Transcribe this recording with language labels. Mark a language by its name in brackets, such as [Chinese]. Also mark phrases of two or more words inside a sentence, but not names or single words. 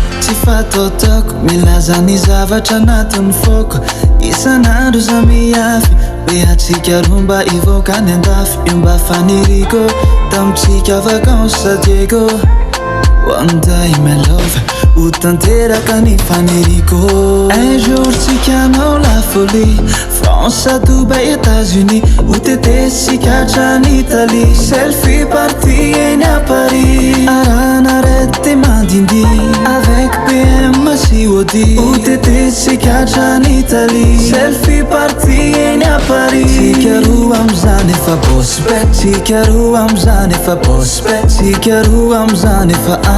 [Malagasy] sy fataotaoko milaza ny zavatra anatin'ny foko Isanandro za miafy be atsika romba hivoaka ny andafy io mba faniriko tamitsika vacances Diego [English] One day my love [Malagasy] ho tanteraka ny faniriko [French] Un jour [Malagasy] tsika hanao la folie France, Dubaï, États-Unis ho tetesika hatrany Italie [English] Selfie party [Malagasy] eny à Paris Arahana Red te mandindy Avec Bmw sy Audi ho tetesika hatrany Italie [English] Selfie party [Malagasy] eny à Paris Tsika roa am'izany efa boss bet Tsika roa am'izany efa boss bet Tsika roa am'izany efa